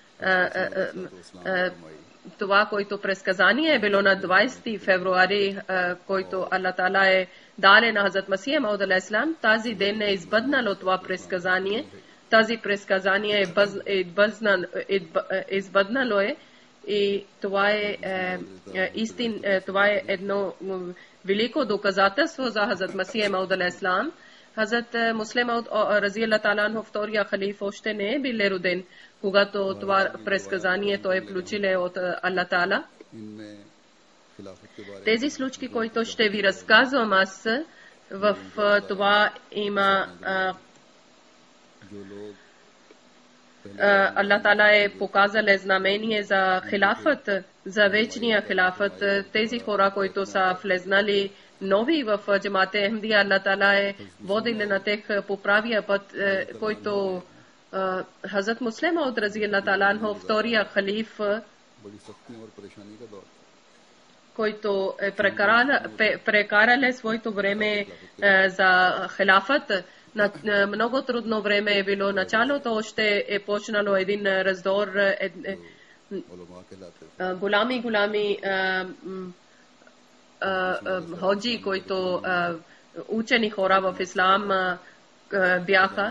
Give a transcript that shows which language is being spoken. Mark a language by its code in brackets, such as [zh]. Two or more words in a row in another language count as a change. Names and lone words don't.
[bg] Това, което предсказание е било на 20 февруари, който Аллах Таала е дал на Хазрат Масия Мауд алейхиссалам, тази ден е избъднало това предсказание. Тази предсказание избъднало е и това е това е едно велико доказателство за Хазрат Масия Мауд алейхиссалам. Хазрат Муслим Мауд [ar] رضي الله تعالى عنه [bg] втория халиф още не е бил роден, когато това предсказание той е получил от Аллах Таала. Тези случки, които ще ви разказвам аз, в това има Аллах Таала е показал знамение за хилафът, за вечния хилафът. Тези хора, които са влезнали нови в джамат Ахмадия, Аллах Таала е водил на тях по правия път, който Хазрат Муслим Мауд [ar] رضي الله تعالى عنه [bg] втория халиф, който е прекарал своето време за хилафът. На много трудно време е било началото, още е почнало един раздор големи ходжи, които учени хора в ислам бяха.